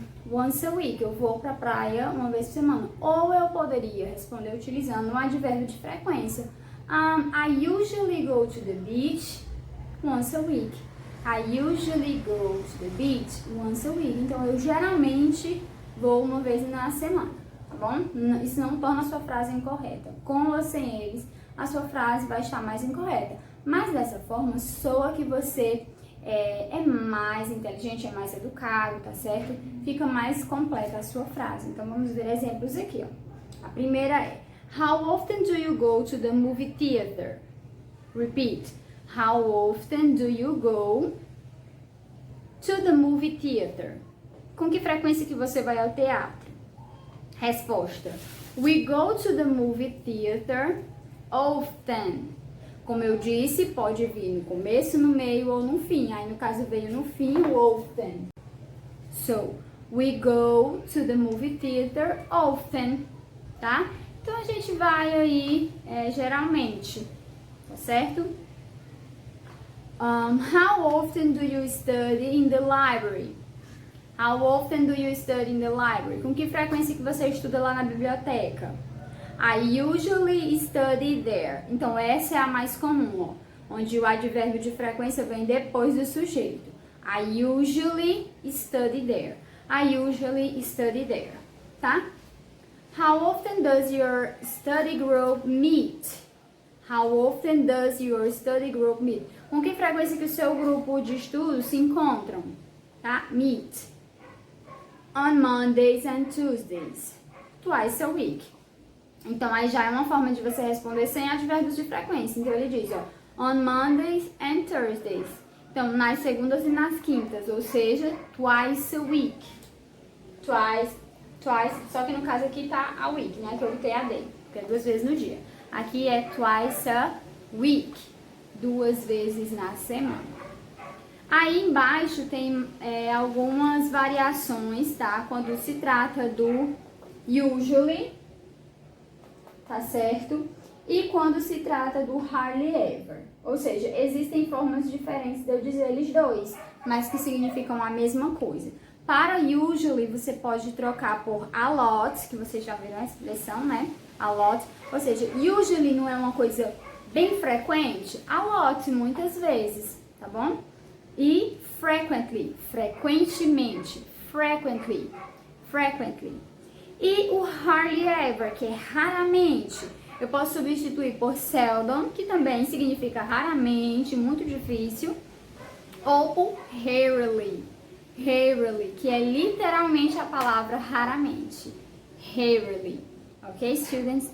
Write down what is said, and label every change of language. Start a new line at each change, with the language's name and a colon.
English: once a week,
Portuguese: eu vou pra praia uma vez por semana. Ou eu poderia responder utilizando um advérbio de frequência.
English: I usually go to the beach once a week. I usually go to the beach once a week.
Portuguese: Então, eu geralmente vou uma vez na semana, tá bom? Isso não torna a sua frase incorreta. Com ou sem eles, a sua frase vai estar mais incorreta. Mas dessa forma, soa que você é mais inteligente, é mais educado, tá certo? Fica mais completa a sua frase. Então, vamos ver exemplos aqui, ó. A primeira é:
English: How often do you go to the movie theater? Repeat. How often do you go to the movie theater?
Portuguese: Com que frequência que você vai ao teatro? Resposta:
English: We go to the movie theater often.
Portuguese: Como eu disse, pode vir no começo, no meio ou no fim. Aí, no caso, veio no fim o often.
English: So, we go to the movie theater often,
Portuguese: tá? Então, a gente vai aí, geralmente, tá certo?
English: How often do you study in the library? How often do you study in the library?
Portuguese: Com que frequência que você estuda lá na biblioteca?
English: I usually study there.
Portuguese: Então, essa é a mais comum, ó, onde o advérbio de frequência vem depois do sujeito.
English: I usually study there. I usually study there,
Portuguese: tá?
English: How often does your study group meet? How often does your study group meet?
Portuguese: Com que frequência que o seu grupo de estudo se encontram? Tá? Meet.
English: On Mondays and Tuesdays. Twice a week.
Portuguese: Então, aí já é uma forma de você responder sem advérbios de frequência. Então, ele diz, ó,
English: on Mondays and Thursdays.
Portuguese: Então, nas segundas e nas quintas, ou seja,
English: twice a week.
Portuguese: Twice, só que no caso aqui tá a week, né, que eu botei a day, porque é 2 vezes no dia. Aqui é
English: twice a week,
Portuguese: 2 vezes na semana. Aí embaixo tem algumas variações, tá, quando se trata do usually, tá certo? E quando se trata do hardly ever. Ou seja, existem formas diferentes de eu dizer eles dois, mas que significam a mesma coisa. Para usually, você pode trocar por a lot, que vocês já viram a expressão, né? A lot. Ou seja, usually não é uma coisa bem frequente? A lot, muitas vezes, tá bom? E frequently, frequentemente. Frequently, frequently. E o hardly ever, que é raramente, eu posso substituir por seldom, que também significa raramente, muito difícil, ou por rarely, rarely, que é literalmente a palavra raramente, rarely,
English: ok, students?